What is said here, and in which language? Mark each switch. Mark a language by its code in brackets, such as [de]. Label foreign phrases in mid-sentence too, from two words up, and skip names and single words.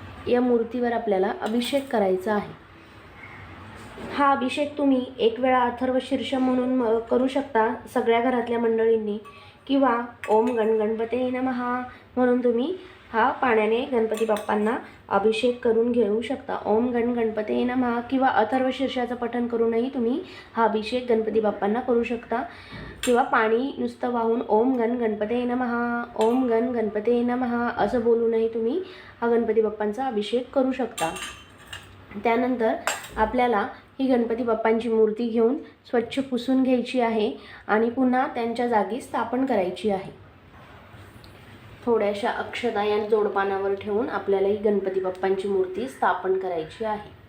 [mr] या मूर्तीवर आपल्याला अभिषेक करायचा आहे. हा अभिषेक तुम्ही एक वेळा अथर्वशीर्ष म्हणून करू शकता सगळ्या घरातल्या मंडळींनी, किंवा [sa] ओम गणपते नमः [mr] म्हणून तुम्ही हा पाण्याने गणपती बाप्पांना अभिषेक करून घेऊ शकता. [sa] ओम गणपते नमः [mr] किंवा अथर्वशीर्षाचं पठण करूनही तुम्ही हा अभिषेक गणपती बाप्पांना करू शकता, किंवा पाणी नुसतं वाहून [sa] ओम गणपते नमः, ओम गणपते नमः [mr] असं बोलूनही तुम्ही हा गणपती बाप्पांचा अभिषेक करू शकता. त्यानंतर आपल्याला ही गणपती बाप्पांची मूर्ती घेऊन स्वच्छ पुसून घ्यायची आहे आणि पुन्हा त्यांच्या जागी स्थापन करायची आहे. थोड्याशा अक्षता या जोडपानावर ठेवून आपल्याला ही गणपती बाप्पांची मूर्ती स्थापन करायची आहे.